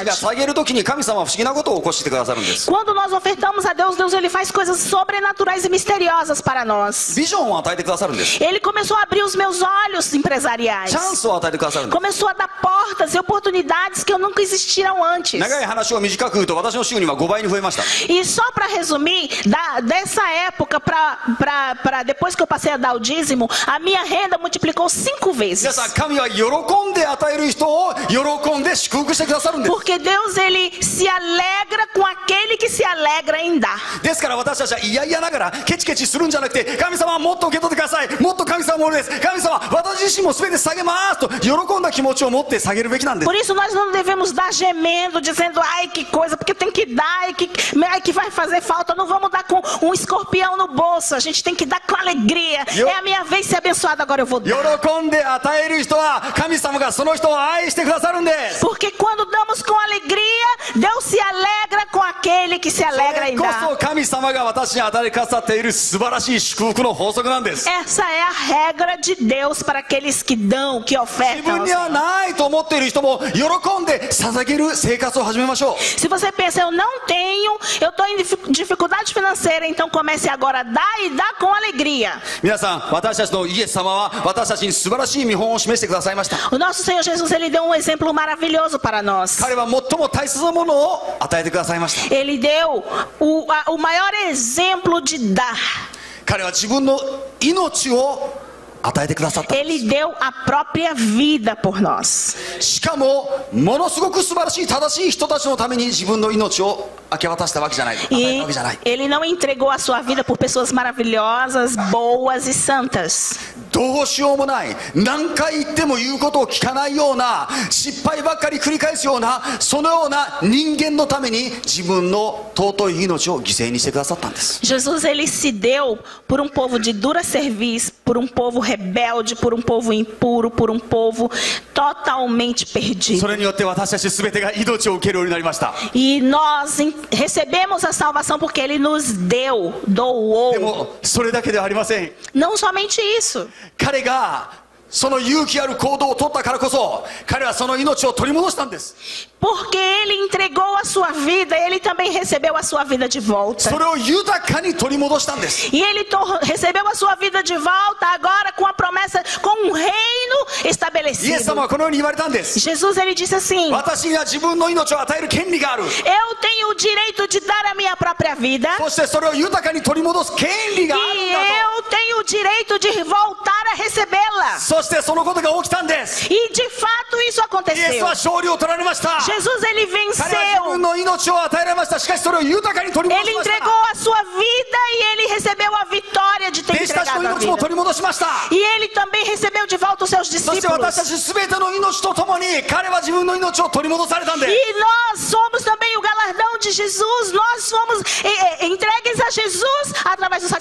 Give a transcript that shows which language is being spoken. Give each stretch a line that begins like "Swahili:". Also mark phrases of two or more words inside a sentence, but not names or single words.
Portuguese: prosperidade.
Japanese: 捧げるときに神様は不思議なことを起こしてくださるんです。
Portuguese: Quando nós ofertamos a Deus, Deus ele faz coisas sobrenaturais e misteriosas para nós.
Japanese: ビジョンを与えてくださるんです。
Portuguese: Ele começou a abrir os meus olhos empresariais.
Japanese: チャンスを与えてくださるんです。
Portuguese: Começou a dar portas e oportunidades que eu nunca existiram antes.
Japanese: 長い話を短く言うと、私の収入は5倍に増えました。
Portuguese: E só para resumir, dessa época para depois que eu passei a dar o dízimo, a minha renda multiplicou 5 vezes.
Japanese: 皆さん、神は喜んで与える人を喜んで祝福してくださるんです。
Portuguese: Porque Deus ele se alegra com aquele que se alegra em dar.
Japanese: ですから私たちは嫌々ながらケチケチするんじゃなくて、神様はもっと受け取ってください、もっと神様もです、神様私自身も全て下げますと喜んだ気持ちを持って下げるべきなんです。
Portuguese: Por isso nós não devemos dar gemendo, dizendo ai que coisa, porque tem que dar, ai que vai fazer falta. Não vamos dar com um escorpião no bolso, a gente tem que dar com alegria. É a minha vez de ser abençoada, agora eu vou dar.
Japanese: 喜んで与える人は神様がその人を愛してくださるんです。
Portuguese: Porque quando damos com alegria, Deus se alegra com aquele que se
Japanese: そ
Portuguese: alegra
Japanese: れ
Portuguese: em
Japanese: こ
Portuguese: dar.
Japanese: そ神様が私に与えてくださっている素晴らしい祝福の法則なんです。
Portuguese: Essa é a regra de Deus para aqueles que dão, que
Japanese: 自
Portuguese: ofertam.
Japanese: 分にはないと思っている人も喜んで捧げる生活を始めましょう。
Portuguese: Se você pensa, eu não tenho, eu estou em dificuldade financeira, então comece agora a dar e dar com alegria.
Japanese: 皆さん、私たちのイエス様は私たちに素晴らしい見本を示してくださいました。
Portuguese: O nosso Senhor Jesus, ele deu um exemplo maravilhoso para nós.
Japanese: 彼は最も大切なものを与えてくださいました。
Portuguese: Ele deu o maior exemplo de dar.
Japanese: 彼は自分の命を与えてくださったんです。
Portuguese: Ele deu a própria vida por nós.
Japanese: しかもものすごく素晴らしい正しい人たちのために自分の命を明け渡したわけじゃない、与えた
Portuguese: E
Japanese: わけじゃない。
Portuguese: ele não entregou a sua vida por pessoas maravilhosas, boas e santas.
Japanese: どうしようもない、何回言っても言うことを聞かないような、失敗ばっかり繰り返すような、そのような人間のために自分の尊い命を犠牲にしてくださったんです。
Portuguese: Jesus ele se deu por um povo de dura serviço, por um povo rebelde, por um povo impuro, por um povo totalmente
Japanese: そ
Portuguese: perdido.
Japanese: れによって私たち全てが命を受けるようになりました。
Portuguese: E nós recebemos a salvação porque ele nos deu,
Japanese: で
Portuguese: doou.
Japanese: もそれだけではありません。
Portuguese: Não somente isso.
Japanese: 彼がその勇気ある行動を取ったからこそ、彼はその命を取り戻したんです。
Portuguese: Porque ele entregou a sua vida, ele também recebeu a sua vida de volta.
Japanese: それを豊かに取り戻したんです。
Portuguese: E ele recebeu a sua vida de volta agora com a promessa, com um reino
Japanese: イエス
Portuguese: estabelecido.
Japanese: 様はこのように言われたんです。
Portuguese: Jesus ele disse assim:
Japanese: 私には自分の命を与える権利がある。
Portuguese: Eu tenho o direito de dar a minha própria vida.
Japanese: そしてそれを豊かに取り戻す権利があるん
Portuguese: E
Japanese: だ
Portuguese: eu tenho o direito de voltar a recebê-la.
Japanese: と。そしてそのことが起きたんです。
Portuguese: E de fato isso
Japanese: イエス
Portuguese: aconteceu.
Japanese: は勝利を取られました。
Portuguese: Jesus ele
Japanese: 彼は自分
Portuguese: venceu.
Japanese: の命を与えられました。しかしそれを豊かに取り戻
Portuguese: Ele
Japanese: しまし
Portuguese: entregou
Japanese: た。
Portuguese: a sua vida e ele recebeu a vitória de ter
Japanese: 弟子たちの
Portuguese: entregado a
Japanese: 命も
Portuguese: vida.
Japanese: 取り戻しました。
Portuguese: E ele também recebeu de volta os seus
Japanese: そして私た
Portuguese: discípulos.
Japanese: ち全ての命とともに彼は自分の命を取り戻されたんで
Portuguese: E nós somos também o galardão de Jesus. Nós fomos entregues a Jesus através do